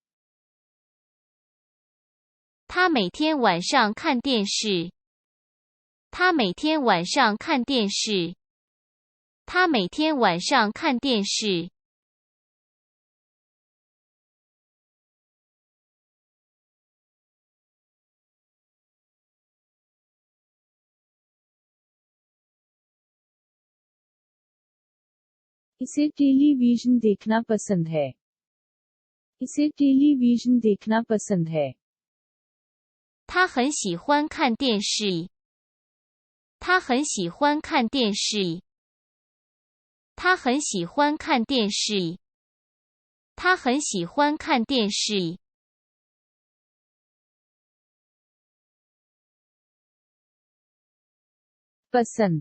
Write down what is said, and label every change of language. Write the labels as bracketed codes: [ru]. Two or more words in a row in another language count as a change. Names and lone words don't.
[zh] 他每天晚上看电视。他每天晚上看电视。他每天晚上看电视。 [hi] इसे टेलीविजन देखना पसंद है। इसे टेलीविजन देखना पसंद है। [zh] 他很喜欢看电视。他很喜欢看电视。他很喜欢看电视。他很喜欢看电视。 [hi] पसंद।